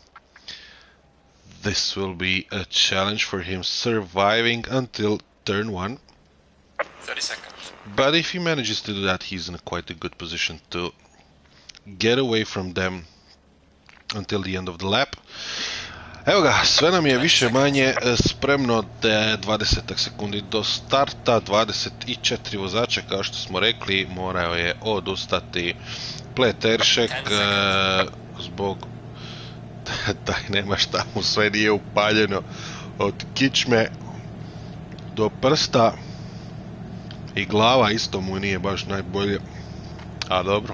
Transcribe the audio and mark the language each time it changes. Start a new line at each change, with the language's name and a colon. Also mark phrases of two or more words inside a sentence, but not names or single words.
English: This will be a challenge for him, surviving until turn 1. 30 seconds. But if he manages to do that, he's in quite a good position to get away from them until the end of the lap.
Croatian: Evo ga, sve nam je više manje spremno, 20 sekundi do starta, 24 vozača, kao što smo rekli, morao je odustati Pleteršek zbog da nema šta mu sve nije upaljeno od kičme do prsta i glava isto mu nije baš najbolje, a dobro.